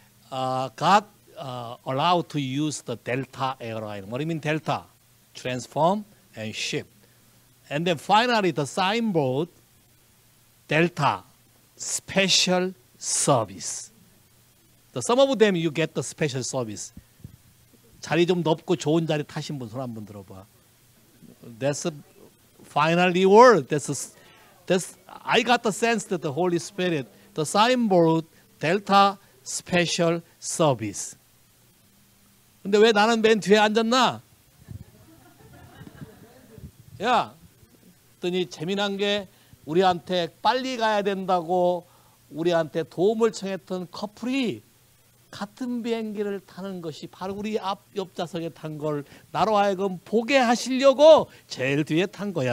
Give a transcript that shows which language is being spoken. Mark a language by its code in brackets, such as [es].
[en] God allowed to use the Delta airline. What do you mean Delta? Transform and ship. And then finally the signboard, Delta, special service. Some of them you get the special service. [ko] 자리 좀 높고 좋은 자리 타신 분 손 한번 들어봐. [en] That's a final reward. I got the sense that the Holy Spirit, the signboard, Delta special service. [ko] 근데 왜 나는 맨 뒤에 앉았나? 야, 그랬더니 재미난 게 우리한테 빨리 가야 된다고 우리한테 도움을 청했던 커플이 같은 비행기를 타는 것이 바로 우리 옆 좌석에 탄 걸 나로 하여금 보게 하시려고 제일 뒤에 탄 거야.